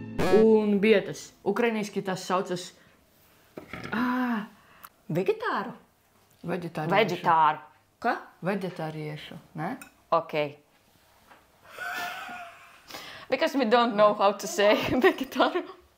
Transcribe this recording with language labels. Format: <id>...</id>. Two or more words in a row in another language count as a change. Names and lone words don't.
<lv>un bietas. Ukrainiski tas saucas Vegetāru? veģetāriešu. Vegetāru. Kā? Veģetāriešu, ne?</lv> <en>Okay. Because we don't know how to say vegetāru.</en>